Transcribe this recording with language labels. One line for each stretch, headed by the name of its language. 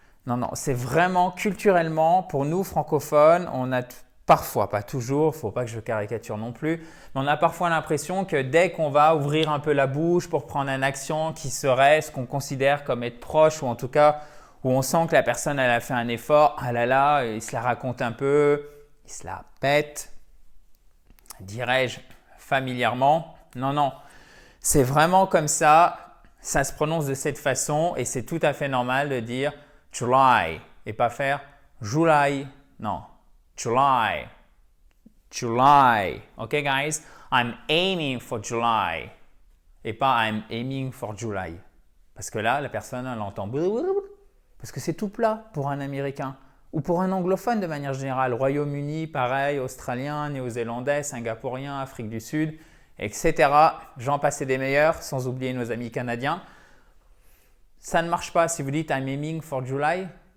French: Non, c'est vraiment culturellement, pour nous, francophones, on a parfois, pas toujours, il ne faut pas que je caricature non plus, mais on a parfois l'impression que dès qu'on va ouvrir un peu la bouche pour prendre un accent qui serait ce qu'on considère comme être proche, ou en tout cas où on sent que la personne elle a fait un effort, ah là là, il se la raconte un peu, il se la pète, dirais-je familièrement. Non, c'est vraiment comme ça, ça se prononce de cette façon et c'est tout à fait normal de dire July et pas faire July, non.
English: July. July. OK, guys? I'm aiming for July.
French: Et pas
English: I'm aiming for July.
French: Parce que là, la personne, elle entend parce que c'est tout plat pour un Américain ou pour un anglophone de manière générale. Royaume-Uni, pareil, Australien, Néo-Zélandais, Singapourien, Afrique du Sud, etc. J'en passe des meilleurs, sans oublier nos amis canadiens. Ça ne marche pas si vous dites
English: I'm aiming for July.